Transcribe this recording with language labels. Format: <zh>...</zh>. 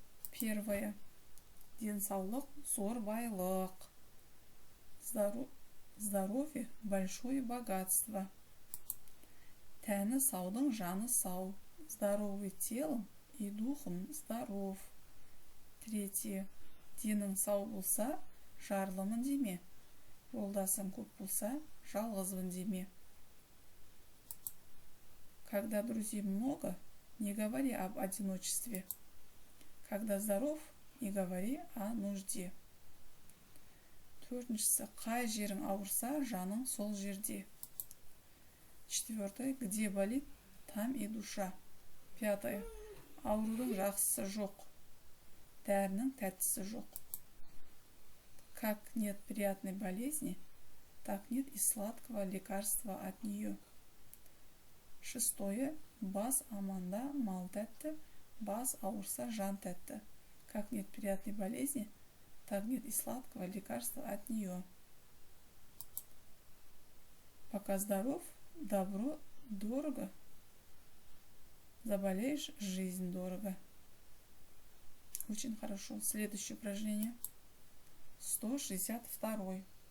<ru>Первое.</ru> <kk>Денсаулық зор байлық.</kk> <ru>Здоровье – большое богатство.</ru> <kk>Тәні саудың жаны сау.</kk> <ru>Здоровый телом и духом здоров. Третье.</ru> <kk>Денің сау болса, жарлымын деме. Жолдасың көп болса, жалғызбын деме.</kk> <ru>Когда друзей много, не говори об одиночестве. Когда здоров, не говори о нужде.</ru> <kk>Төртіншісі, қай жерің ауырса, жаның сол жерде.</kk> <ru>Четвертое. Где болит, там и душа. Пятое.</ru> <kk>Аурудың жақсысы жоқ. Дәрінің тәттісі жоқ.</kk> <ru>Как нет приятной болезни, так нет и сладкого лекарства от нее. Шестое.</ru> <kk>Бас аманда мал тәтті, бас ауырса жан тәтті.</kk> <ru>Как нет приятной болезни, так нет и сладкого лекарства от нее. Пока здоров, добро дорого. Заболеешь, жизнь дорого. Очень хорошо. Следующее упражнение. 162.</ru>